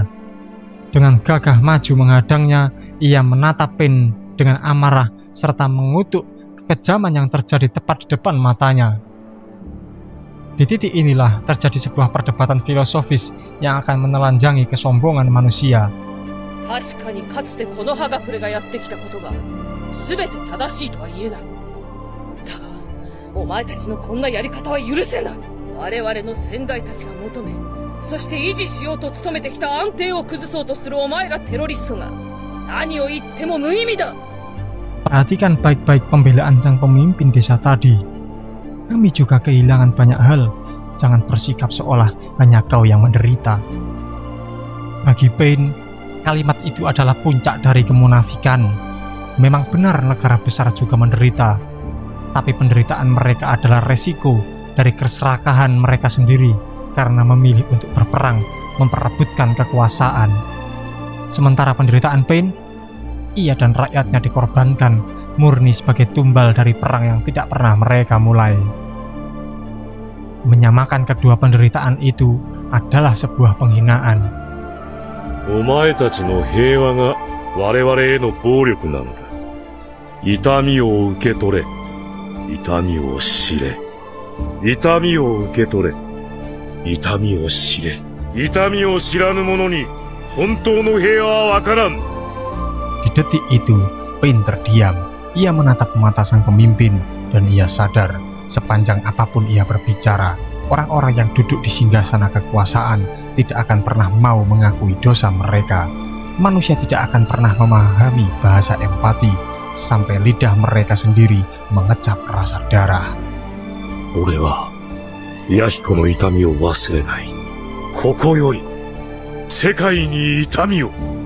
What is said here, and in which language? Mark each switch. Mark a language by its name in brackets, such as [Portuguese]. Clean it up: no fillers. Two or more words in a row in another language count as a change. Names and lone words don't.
[Indonesian] Dengan gagah maju menghadangnya, ia menatap Pain dengan amarah serta mengutuk kekejaman yang terjadi tepat di depan matanya. Di titik inilah terjadi sebuah perdebatan filosofis yang akan menelanjangi kesombongan manusia. [Japanese] 全て正しいとは言えない。だが、お前たちのこんなやり方は許せない。我々の先代たちが求め、そして維持しようと努めてきた安定を崩そうとするお前らテロリストが、何を言っても無意味だ。 [Indonesian] Perhatikan baik-baik pembelaan sang pemimpin desa tadi. Kami juga kehilangan banyak hal. Jangan bersikap seolah hanya kau yang menderita. Bagi Pain, kalimat itu adalah puncak dari kemunafikan. Memang benar negara besar juga menderita, tapi penderitaan mereka adalah resiko dari keserakahan mereka sendiri karena memilih untuk berperang, memperebutkan kekuasaan. Sementara penderitaan Pain, ia dan rakyatnya dikorbankan murni sebagai tumbal dari perang yang tidak pernah mereka mulai. Menyamakan kedua penderitaan itu adalah sebuah penghinaan. [Japanese] お前たちの平和が我々への暴力なのだ。痛みを受け取れ。痛みを知れ。痛みを受け取れ。痛みを知れ。痛みを知らぬ者に本当の平和はわからん。 [Indonesian] Di detik itu, Pain terdiam. Ia menatap mata sang pemimpin dan ia sadar sepanjang apapun ia berbicara, orang-orang yang duduk di singgasana kekuasaan tidak akan pernah mau mengakui dosa mereka. Manusia tidak akan pernah memahami bahasa empati sampai lidah mereka sendiri mengecap rasa darah. [Japanese] 俺は、弥彦の痛みを忘れない。ここより、世界に痛みを。